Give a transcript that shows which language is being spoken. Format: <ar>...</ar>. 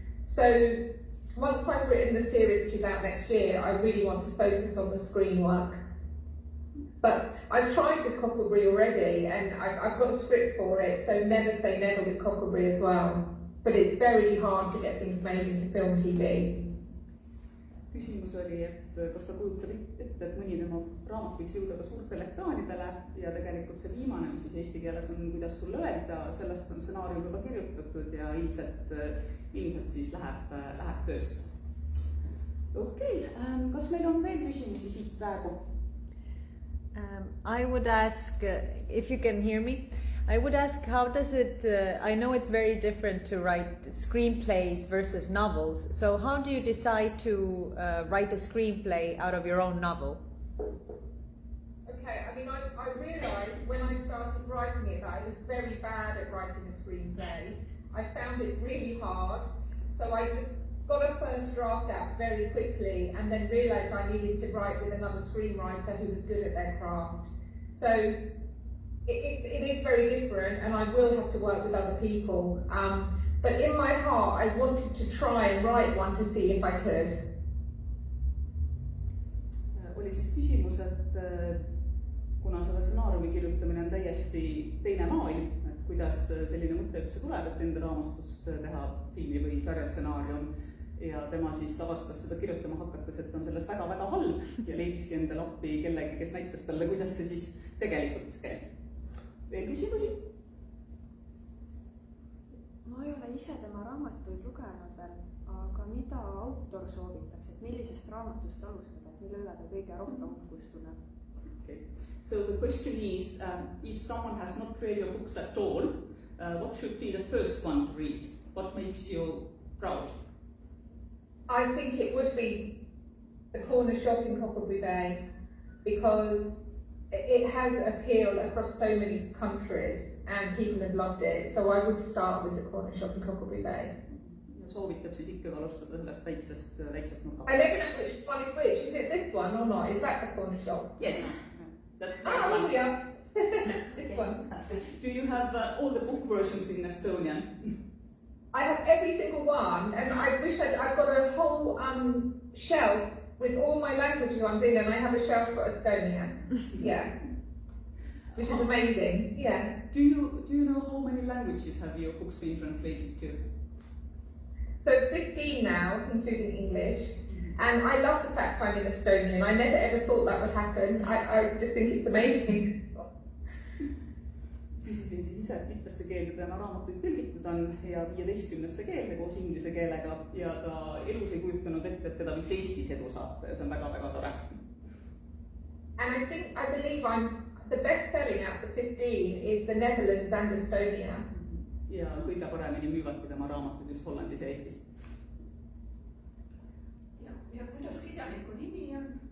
<en>So once I've written the series, which is out next year, I really want to focus on the screen work. But I've tried with Cockleberry already, and I've got a script for it, so never say never with Cockleberry as well. But it's very hard to get things made into film TV.</en> <et>Küsimus oli, et kas ta kujutab ette, et mõni tema raamat võiks jõuda ka suurtele ekraanidele ja tegelikult see viimane, mis siis eesti keeles on, kuidas sulle öelda, sellest on stsenaarium juba kirjutatud ja ilmselt siis läheb töösse. Okei, kas meil on veel küsimusi siit praegu?</et> <en>I would ask, if you can hear me, I would ask how does it, I know it's very different to write screenplays versus novels, so how do you decide to write a screenplay out of your own novel? Okay, I mean, I realised when I started writing it that I was very bad at writing a screenplay. I found it really hard. So I just got a first draft out very quickly and then realised I needed to write with another screenwriter who was good at their craft. So it is very different, and I will have to work with other people. But in my heart, I wanted to try and write one to see if I could.</en> <et>Oli siis küsimus, et kuna selle stsenaariumi kirjutamine on täiesti teine maailm, et kuidas selline mõte üldse tuleb, et enda raamatust teha filmi või sarjastsenaarium, ja tema siis avastas seda kirjutama hakates, et on selles väga-väga halb ja leidiski endale appi kellegi, kes näitas talle, kuidas see siis tegelikult käib. Veel küsimusi? Ma ei ole ise tema raamatuid lugenud veel, aga mida autor soovitaks, et millisest raamatust alustada, et mille üle ta kõige rohkem uhkust tunneb?</et> <en>Okay. So the question is, if someone has not read your books at all, what should be the first one to read? What makes you proud? I think it would be The Corner Shop in Cockleby Bay, because it has appealed across so many countries and people have loved it. So I would start with The Corner Shop in Cockleby Bay.</en> <et>Soovitab siis ikkagi alustada sellest väiksest nurga.</et> <en>I never know which one is which. Is it this one or not? Is that The Corner Shop? Yes. That's the Oh, one. yeah. This one. Do you have all the book versions in Estonian? I have every single one, and I wish I've got a whole shelf with all my language ones in, and I have a shelf for Estonia. Yeah, which is amazing. Yeah. Do you know how many languages have your books been translated to? So 15 now, including English, and I love the fact I'm in Estonian. I never ever thought that would happen. I just think it's amazing.</en> <et>Küsisin siis ise, et mitmesse keelde tema raamatuid tõlgitud on ja 15 keelde koos inglise keelega ja ta elus ei kujutanud ette, et teda võiks Eestis edu saata ja see on väga-väga tore.</et> <en>And I believe I'm the best selling out of the 15 is the Netherlands and Estonia.</en> <et>Ja kõige paremini müüvadki tema raamatud just Hollandis ja Eestis. Ja kuidas kirjaniku nimi on?</et>